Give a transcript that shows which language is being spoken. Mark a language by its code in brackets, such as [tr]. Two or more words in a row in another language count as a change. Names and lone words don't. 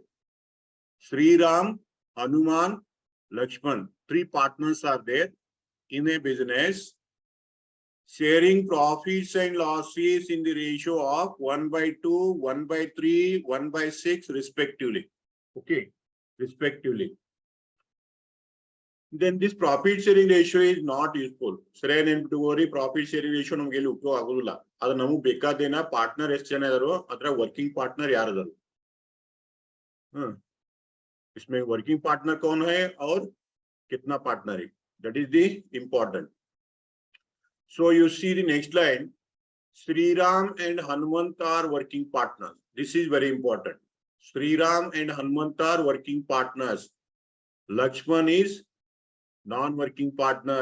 [en] Sri Ram, Hanuman, Lakshman, three partners are there in a business, sharing profits and losses in the ratio of 1/2, 1/3, 1/6 respectively. Okay, respectively. Then this profit sharing ratio is not useful. Sray and profit sharing ratio [kn] ನಮಗೆ ಉಪಯೋಗ ಆಗೋದಿಲ್ಲ. ಅದು ನಮಗೆ ಬೇಕಾದೇನ ಪಾರ್ಟ್ನರ್ ಎಷ್ಟು ಜನ ಇದಾರೋ ಅದರ [en] working partner [kn] ಯಾರಿದಾರೋ. [hi] इसमें [en] working partner [hi] कौन है और कितना पार्टनर है, [en] that is the important. So you see the next line, Sri Ram and Hanumant are working partners. This is very important. Sri Ram and Hanumant are working partners. Lakshman is non-working partner.